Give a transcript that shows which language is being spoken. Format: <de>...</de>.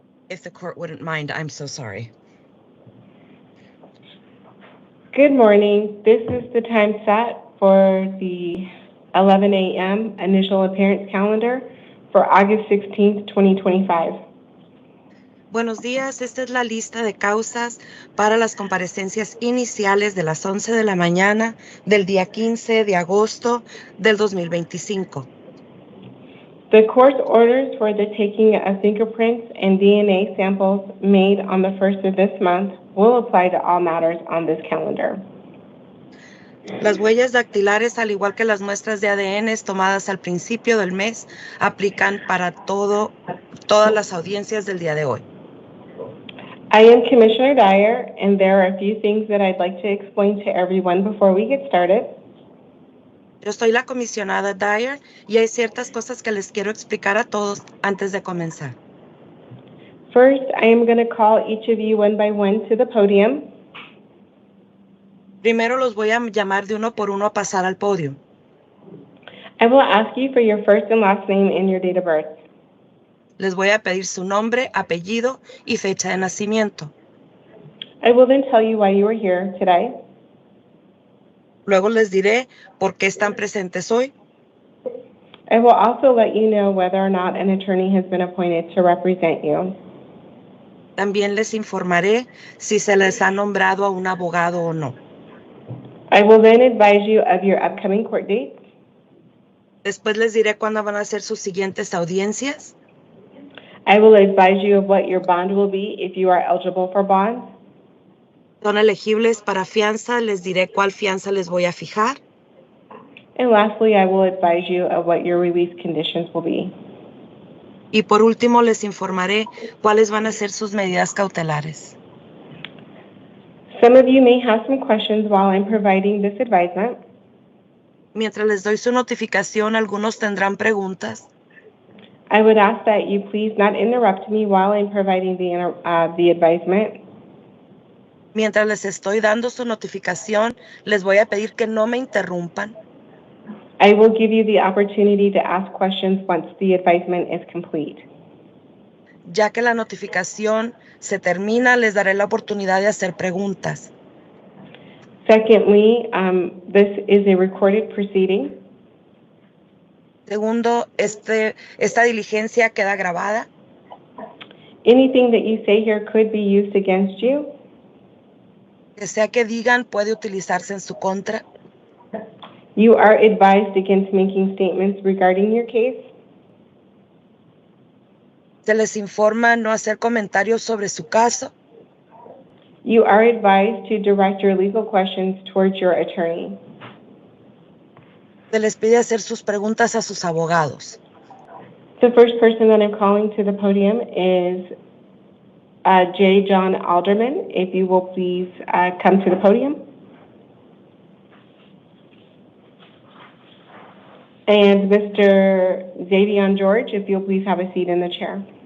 <en>If the court wouldn't mind, I'm so sorry. Good morning. This is the time set for the 11 a.m. initial appearance calendar for August 16th, 2025.</en> <es>Buenos días, esta es la lista de causas para las comparecencias iniciales de las 11 de la mañana del día 15 de agosto del 2025.</es> <en>The court's orders for the taking of fingerprints and DNA samples made on the 1st of this month will apply to all matters on this calendar.</en> <es>Las huellas dactilares, al igual que las muestras de ADN tomadas al principio del mes, aplican para todas las audiencias del día de hoy.</es> <en>I am Commissioner Dyer, and there are a few things that I'd like to explain to everyone before we get started.</en> <es>Yo soy la comisionada Dyer y hay ciertas cosas que les quiero explicar a todos antes de comenzar.</es> <en>First, I am going to call each of you one by one to the podium.</en> <es>Primero los voy a llamar de uno por uno a pasar al podio.</es> <en>I will ask you for your first and last name and your date of birth.</en> <es>Les voy a pedir su nombre, apellido y fecha de nacimiento.</es> <en>I will then tell you why you are here today.</en> <es>Luego les diré por qué están presentes hoy.</es> <en>I will also let you know whether or not an attorney has been appointed to represent you.</en> <es>También les informaré si se les ha nombrado a un abogado o no.</es> <en>I will then advise you of your upcoming court dates.</en> <es>Después les diré cuándo van a ser sus siguientes audiencias.</es> <en>I will advise you of what your bond will be if you are eligible for bond.</en> <es>Son elegibles para fianza, les diré cuál fianza les voy a fijar.</es> <en>And lastly, I will advise you of what your release conditions will be.</en> <es>Y por último, les informaré cuáles van a ser sus medidas cautelares.</es> <en>Some of you may have some questions while I'm providing this advisement.</en> <es>Mientras les doy su notificación, algunos tendrán preguntas.</es> <en>I would ask that you please not interrupt me while I'm providing the advisement.</en> <es>Mientras les estoy dando su notificación, les voy a pedir que no me interrumpan,</es> <en>I will give you the opportunity to ask questions once the advisement is complete.</en> <es>ya que la notificación se termina, les daré la oportunidad de hacer preguntas.</es> <en>Secondly, this is a recorded proceeding.</en> <es>Segundo, esta diligencia queda grabada.</es> <en>Anything that you say here could be used against you.</en> <es>Que sea que digan puede utilizarse en su contra.</es> <en>You are advised against making statements regarding your case.</en> <es>Se les informa no hacer comentarios sobre su caso.</es> <en>You are advised to direct your legal questions towards your attorney.</en> <es>Se les pide hacer sus preguntas a sus abogados.</es> <en>The first person that I'm calling to the podium is J. John Alderman. If you will please come to the podium. And Mr. Xavion George, if you'll please have a seat in the chair.</en>